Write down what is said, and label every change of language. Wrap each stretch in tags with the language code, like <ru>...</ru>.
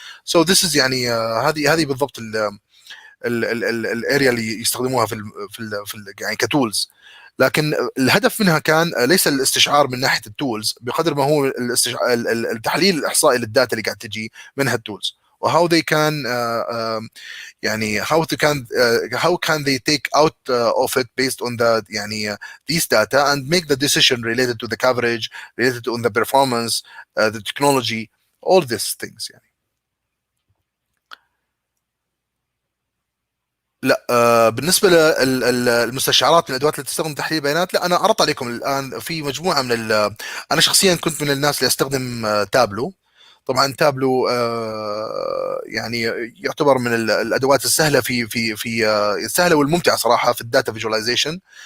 <en>so this is</en> <ar>يعني هذه بالضبط الاريا اللي يستخدموها في يعني كتولز. لكن الهدف منها كان ليس الاستشعار من ناحيه التولز بقدر ما هو التحليل الاحصائي للداتا اللي قاعد تجي منها التولز، وهاو</ar> <en>they can</en> <ar>يعني</ar> <en>how can they take out of it based on the</en> <ar>يعني</ar> <en>these data and make the decision related to the coverage, related to the performance, the technology, all these things</en> <ar>يعني. لا بالنسبه للمستشعرات من الادوات اللي تستخدم تحليل البيانات، لا انا عرضت عليكم الان في مجموعه من انا شخصيا كنت من الناس اللي استخدم تابلو. طبعا تابلو يعني يعتبر من الادوات السهله في السهله والممتعه صراحه في الداتا فيجواليزيشن.</ar>